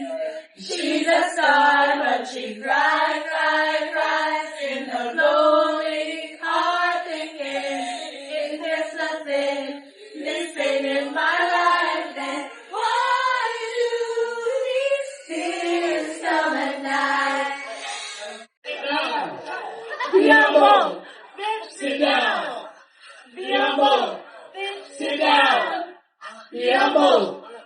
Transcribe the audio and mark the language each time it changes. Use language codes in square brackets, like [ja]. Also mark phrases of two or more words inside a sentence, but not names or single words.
[en] She's a star, but she cries, cries, cries in her lonely heart thinking there's nothing missing in my life. Then why do these tears come at night? [es] Mi amor, [en] sit down. [es] Mi amor, [en] sit down. [es] Mi amor,